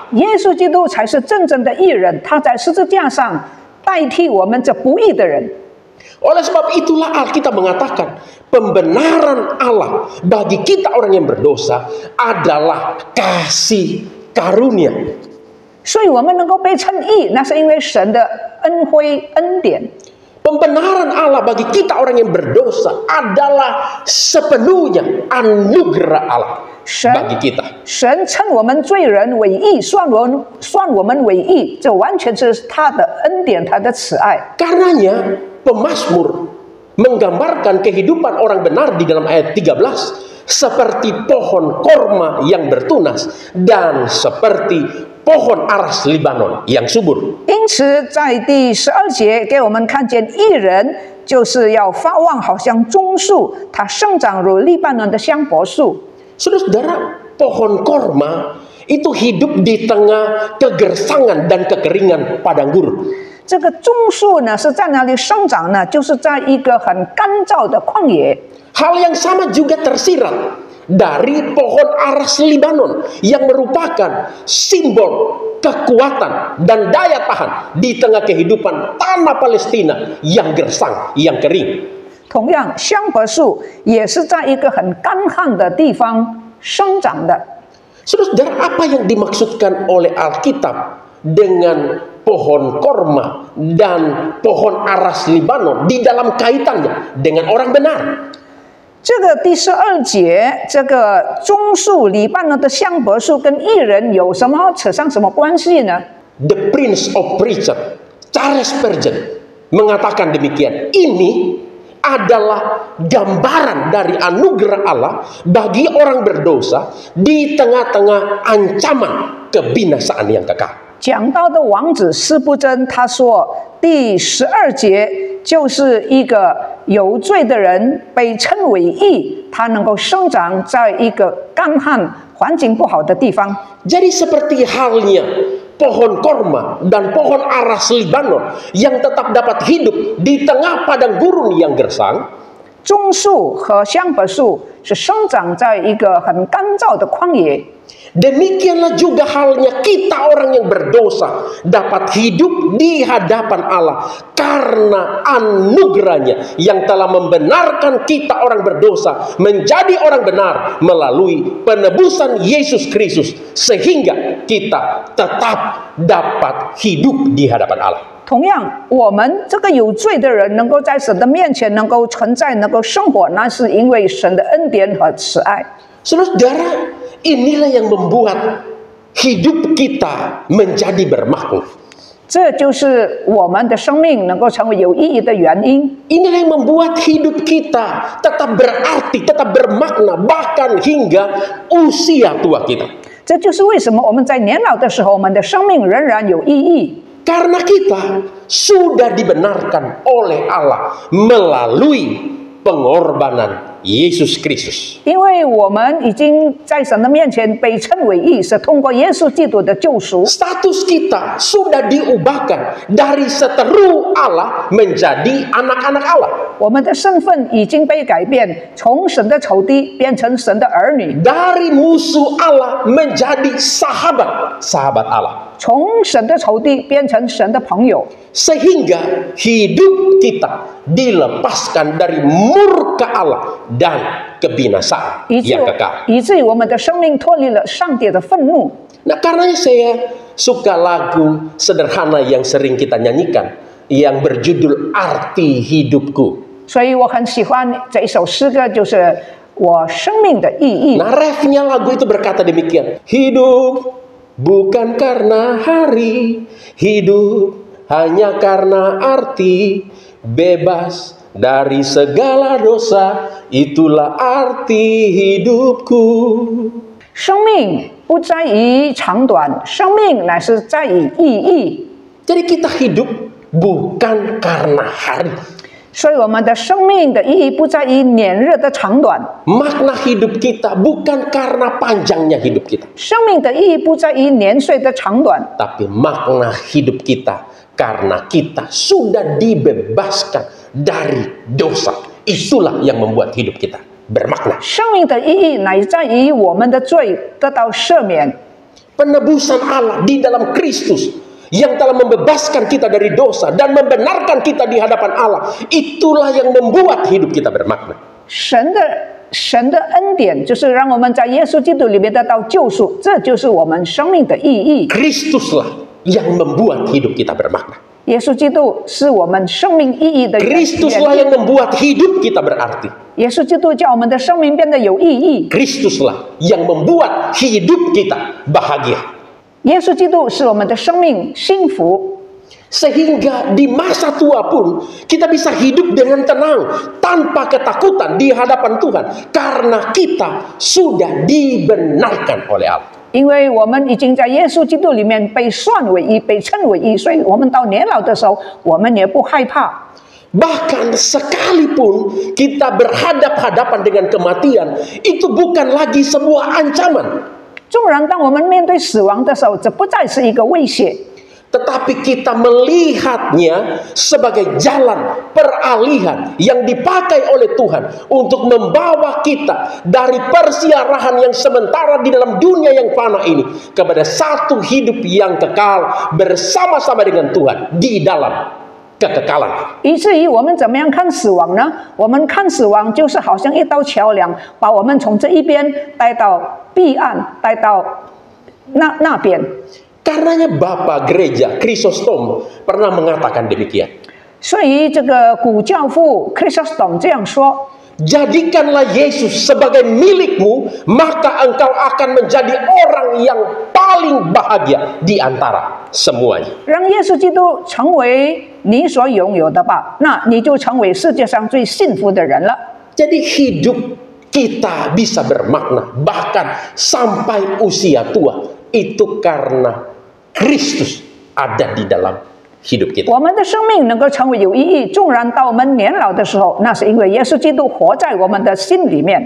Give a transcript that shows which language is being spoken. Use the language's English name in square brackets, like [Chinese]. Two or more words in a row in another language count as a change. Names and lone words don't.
[Chinese] 耶稣基督才是真正的义人，他在十字架上代替我们这不义的人。 [Indonesian] Oleh sebab itulah Alkitab mengatakan pembenaran Allah bagi kita orang yang berdosa adalah kasih karunia. [Chinese] 所以我们能够被称义，那是因为神的恩惠恩典。 [Indonesian] Pembenaran Allah bagi kita orang yang berdosa adalah sepenuhnya anugerah Allah bagi kita. [Chinese] 神称我们罪人为义，算我们为义，这完全是他的恩典，他的慈爱。 [Indonesian] Karenanya pemazmur menggambarkan kehidupan orang benar di dalam ayat 13 seperti pohon korma yang bertunas dan seperti pohon aras Libanon yang subur. [Chinese] 因此，在第12节给我们看见义人就是要发旺，好像棕树，它生长如利巴嫩的香柏树。 [Indonesian] Saudara-saudara, pohon korma itu hidup di tengah kegersangan dan kekeringan padang gurun. [Chinese] 这个棕树呢是在哪里生长呢？就是在一个很干燥的旷野。 [Indonesian] Hal yang sama juga tersirat dari pohon aras Libanon yang merupakan simbol kekuatan dan daya tahan di tengah kehidupan tanah Palestina yang gersang, yang kering. [Chinese] 同样，香柏树也是在一个很干旱的地方生长的。 [Indonesian] Saudara, apa yang dimaksudkan oleh Alkitab dengan pohon korma dan pohon aras Libanon di dalam kaitannya dengan orang benar? [Chinese] 这个第12节，这个棕树、黎巴嫩的香柏树跟义人有什么扯上什么关系呢？ [English] The Prince of Preacher, [Indonesian] Charles Spurgeon, mengatakan demikian. Ini adalah gambaran dari anugerah Allah bagi orang berdosa di tengah-tengah ancaman kebinasaan yang kekal. [Chinese] 讲到的王子司布真他说，第12节就是一个有罪的人被称为义，他能够生长在一个干旱、环境不好的地方。 [Indonesian] Jadi seperti halnya pohon korma dan pohon aras Libanon yang tetap dapat hidup di tengah padang gurun yang gersang. [Chinese] 棕树和香柏树是生长在一个很干燥的旷野。 [Indonesian] Demikianlah juga halnya kita orang yang berdosa dapat hidup di hadapan Allah karena anugerahnya yang telah membenarkan kita orang berdosa menjadi orang benar melalui penebusan Yesus Kristus sehingga kita tetap dapat hidup di hadapan Allah. [Chinese] 同样，我们这个有罪的人能够在神的面前能够存在、能够生活，那是因为神的恩典和慈爱。 [Indonesian] Saudara, inilah yang membuat hidup kita menjadi bermakna. [Chinese] 这就是我们的生命能够成为有意义的原因。 [Indonesian] Inilah yang membuat hidup kita tetap berarti, tetap bermakna, bahkan hingga usia tua kita. [Chinese] 这就是为什么我们在年老的时候，我们的生命仍然有意义。 [Indonesian] Karena kita sudah dibenarkan oleh Allah melalui pengorbanan Yesus Kristus. [Chinese] 因为我们已经在神的面前被称为义，是通过耶稣基督的救赎。 [Indonesian] Status kita sudah diubahkan dari seteru Allah menjadi anak-anak Allah. [Chinese] 我们的身份已经被改变，从神的仇敌变成神的儿女， [Indonesian] Dari musuh Allah menjadi sahabat Allah. [Chinese] 从神的仇敌变成神的朋友， [Indonesian] Sehingga hidup kita dilepaskan dari murka Allah dan kebinasaan [Chinese] 以至 [Indonesian] yang kekal. [Chinese] 以至于我们的生命脱离了上帝的愤怒。 [Indonesian] Nah, karenanya saya suka lagu sederhana yang sering kita nyanyikan yang berjudul Arti Hidupku. [Chinese] 所以我很喜欢这一首诗歌，就是我生命的意义。 [Indonesian] Nah, refnya lagu itu berkata demikian. Hidup bukan karena hari, hidup hanya karena arti, bebas dari segala dosa, itulah arti hidupku. [Chinese] 生命不在于长短，生命乃是在于意义。 [Indonesian] Jadi kita hidup bukan karena hari. [Chinese] 所以我们的生命的意义不在于年日的长短， [Indonesian] Makna hidup kita bukan karena panjangnya hidup kita, 生命的意义不在于年岁的长短， tapi makna hidup kita karena kita sudah dibebaskan dari dosa. Itulah yang membuat hidup kita bermakna. [Chinese] 生命的意义乃在于我们的罪得到赦免， [Indonesian] Penebusan Allah di dalam Kristus yang telah membebaskan kita dari dosa dan membenarkan kita di hadapan Allah. Itulah yang membuat hidup kita bermakna. [Chinese] 神的恩典就是让我们在耶稣基督里面得到救赎，这就是我们生命的意义。 [Indonesian] Kristuslah yang membuat hidup kita bermakna. [Chinese] 耶稣基督是我们生命意义的源 [Indonesian] Kristuslah yang membuat hidup kita berarti. [Chinese] 耶稣基督叫我们的生命变得有意义。 [Indonesian] Kristuslah yang membuat hidup kita bahagia. [Chinese] 耶稣基督使我们的生命幸福。 [Indonesian] Sehingga di masa tua pun kita bisa hidup dengan tenang tanpa ketakutan di hadapan Tuhan karena kita sudah dibenarkan oleh Allah. [Chinese] 因为我们已经在耶稣基督里面被算为义，被称为义，所以我们到年老的时候，我们也不害怕。 [Indonesian] Bahkan sekalipun kita berhadap-hadapan dengan kematian, itu bukan lagi sebuah ancaman. [Chinese] 纵然当我们面对死亡的时候，这不再是一个威胁。 [Indonesian] Tetapi kita melihatnya sebagai jalan peralihan yang dipakai oleh Tuhan untuk membawa kita dari persiarahan yang sementara di dalam dunia yang fana ini kepada satu hidup yang kekal bersama-sama dengan Tuhan di dalam kekekalan. [Chinese] 以至于我们怎么样看死亡呢？我们看死亡就是好像一道桥梁，把我们从这一边带到彼岸，带到那边。 [Indonesian] Karenanya Bapak Gereja Chrysostom pernah mengatakan demikian. [Chinese] 所以这个古教父 Chrysostom 这样说。 [Indonesian] Jadikanlah Yesus sebagai milikmu, maka engkau akan menjadi orang yang paling bahagia di antara semuanya. [Chinese] 让耶稣基督成为你所拥有的吧，那你就成为世界上最幸福的人了。 [Indonesian] Jadi hidup kita bisa bermakna bahkan sampai usia tua itu karena Kristus ada di dalam hidup kita. [Chinese] 我们的生命能够成为有意义，纵然到我们年老的时候，那是因为耶稣基督活在我们的心里面。